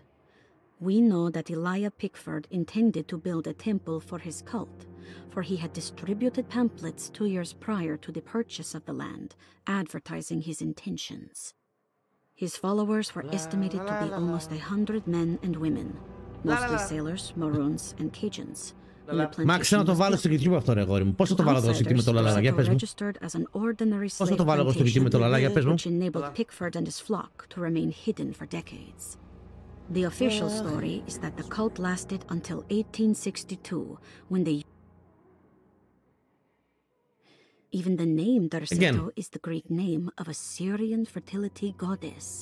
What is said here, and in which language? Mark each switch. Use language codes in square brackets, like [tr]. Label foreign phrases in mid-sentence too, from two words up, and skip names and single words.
[en] We know that Elijah Pickford intended to build a temple for his cult, for he had distributed pamphlets 2 years prior to the purchase of the land, advertising his intentions. His followers were estimated to be almost 100 men and women, mostly sailors, Maroons, and Cajuns, [el] Μα ξέρω να το βάλω στο YouTube αυτό ρε αγόρι μου. Πώς θα το βάλω εδώ στο YouTube με το λαλά, για πες μου. Πώς θα το βάλω εγώ στο YouTube με το λαλά, για πες μου. [en] The official story is that the cult lasted until 1862, when they... Even the name Derceto is the Greek name of a Syrian fertility goddess.